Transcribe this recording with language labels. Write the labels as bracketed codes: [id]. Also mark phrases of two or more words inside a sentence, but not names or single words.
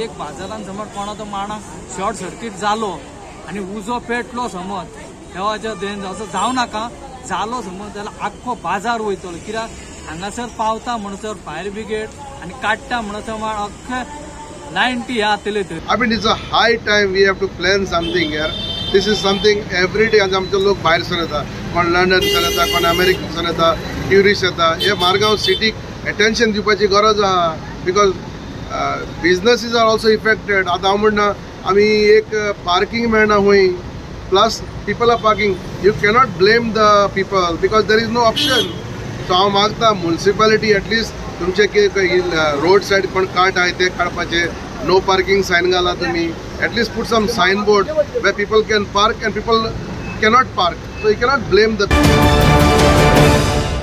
[kok] एक बाजारान समज कोणाचो माणाक शॉर्ट सर्किट जालो आनी उजो पेटलो समज देवाच्या देन असो जावं नाका जालो समज जाल्यार आख्खो बाजार वयतलो. कित्याक हांगासर पावता म्हणसर [en] fire brigade [kok] आनी काडटा म्हणसर अख्खे 90 हे आतले थंय. [en] I mean, it's a high time we have to plan something here. This is something every day as [kok] आमचे लोक भायर सर येता, कोण लंडनसान येता, कोण अमेरिकेसान येता, ट्युरिस्ट येता. हे मारगांव सिटीक अटेन्शन दिवपाची गरज आहा [en] because businesses are also affected. [kok] आतां हांव म्हणना आमी एक पार्किंग मेळना हुंय [en] plus people are parking. you cannot blame the people because there is no option. [kok] सो हांव मागता म्युनिसिपालिटी एटलिस्ट तुमचे [en] road side [kok] कोण कार्ट आहाय ते काडपाचे, [en] no parking sign [kok] घाला तुम्ही. [en] एटलीस्ट put some signboard where people can park and people cannot park. So you cannot blame the